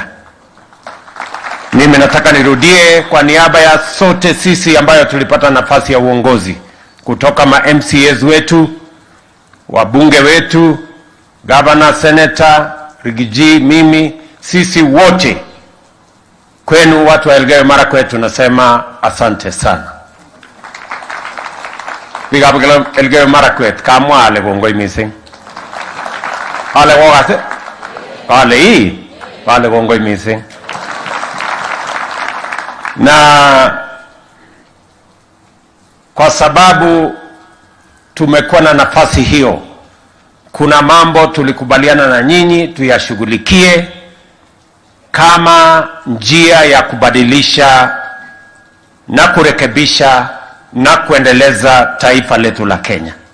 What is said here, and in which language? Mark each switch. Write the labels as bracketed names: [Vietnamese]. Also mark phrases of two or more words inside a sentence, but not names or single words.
[Swahili] Mimi nataka nirudie kwa niaba ya sote sisi ambayo tulipata nafasi ya uongozi, kutoka MCAs wetu, wabunge wetu, [English] governor, senator, [Swahili] Rigiji, mimi, sisi wote, kwenu watu wa Elgeyo Marakwet tunasema asante sana. [Kalenjin] Biga Elgeyo Marakwet kamwa ale gongoi mising. Ale wogase? Ale hii? Ale gongoi mising. [Swahili] Na kwa sababu tumekuwa na nafasi hiyo, kuna mambo tulikubaliana na nyinyi tuyashughulikie kama njia ya kubadilisha na kurekebisha na kuendeleza taifa letu la Kenya.